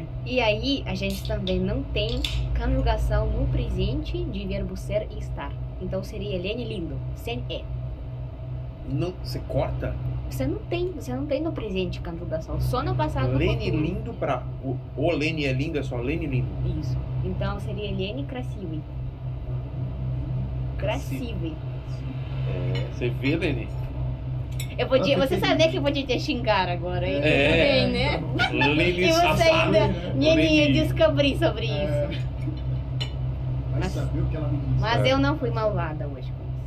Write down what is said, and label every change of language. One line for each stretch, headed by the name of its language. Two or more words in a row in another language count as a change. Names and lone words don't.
Portuguese: E aí, a gente também não tem conjugação no presente de verbo ser e estar. Então seria Lene lindo, sem E. Não, você corta? Você não tem no presente conjugação, só no passado. Lene lindo pra... O Lene é lindo, é só Lene lindo. Isso. Então seria Lene
Russian: красивый. Красивый.
Portuguese: Você vê, Lene? Você sabia que eu podia te xingar agora, hein? Bem, né? Lene E você safado. ainda ia descobrir sobre isso. Vai saber o que ela me disse. Mas eu não fui malvada hoje com isso.